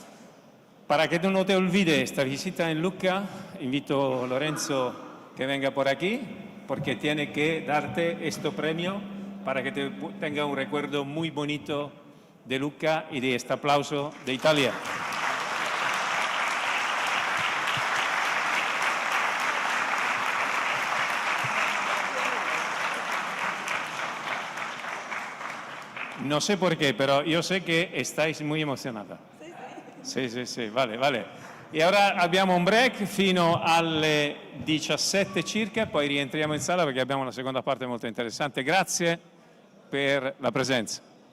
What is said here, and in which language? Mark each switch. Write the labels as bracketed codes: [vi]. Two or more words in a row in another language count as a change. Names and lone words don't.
[es] Para que tú no te olvides esta visita en Lucca, invito a Lorenzo que venga por aquí, porque tiene que darte este premio para que tenga un recuerdo muy bonito de Lucca y de este aplauso de Italia. No sé por qué, pero yo sé che estáis muy emocionada. [it] Sì, vale. E ora abbiamo un break fino alle 17 circa, poi rientriamo in sala perché abbiamo una seconda parte molto interessante. Grazie per la presenza.